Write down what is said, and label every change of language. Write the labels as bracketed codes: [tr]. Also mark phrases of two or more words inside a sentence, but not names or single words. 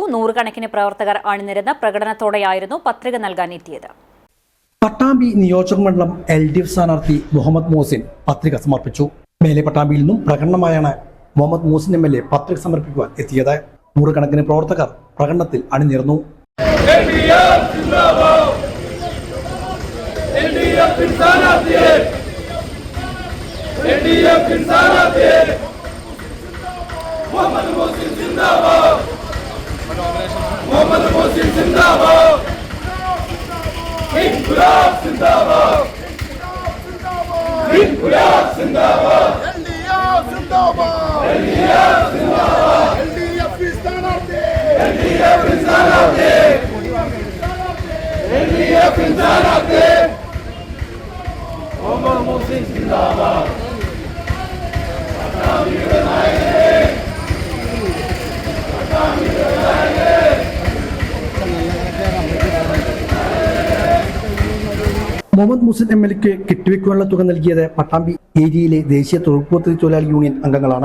[ml] നൂറുകണക്കിന് പ്രവർത്തകർ അണിനിരന്ന പ്രകടനത്തോടെയായിരുന്നു പത്രിക നൽകാൻ എത്തിയത്. പട്ടാമ്പി നിയോജക മണ്ഡലം LDF സ്ഥാനാർത്ഥി മുഹമ്മദ് മോഹസിൻ പത്രിക സമർപ്പിച്ചു. മേലെ പട്ടാമ്പിയിൽ നിന്നും പ്രകടനമായാണ് മുഹമ്മദ് മോഹസിൻ MLA പത്രിക സമർപ്പിക്കുവാൻ എത്തിയത്. നൂറുകണക്കിന് പ്രവർത്തകർ പ്രകടനത്തിൽ അണിനിരന്നു. Muhammad Mohsin Zindabad. Muhammad Mohsin Zindabad. [ur] انقلاب زندہ باد۔ انقلاب زندہ باد. [ml] LDF Zindabad. LDF Zindabad. LDF സ്ഥാനാർത്ഥി. LDF സ്ഥാനാർത്ഥി. LDF സ്ഥാനാർത്ഥി. Muhammad Mohsin Zindabad. മുഹമ്മദ് മോഹസിൻ MLAക്ക് കെട്ടിവെക്കുവാനുള്ള തുക നൽകിയത് പട്ടാമ്പി ഏരിയയിലെ ദേശീയ തൊഴിലുറപ്പ് തൊഴിലാളി യൂണിയൻ അംഗങ്ങളാണ്.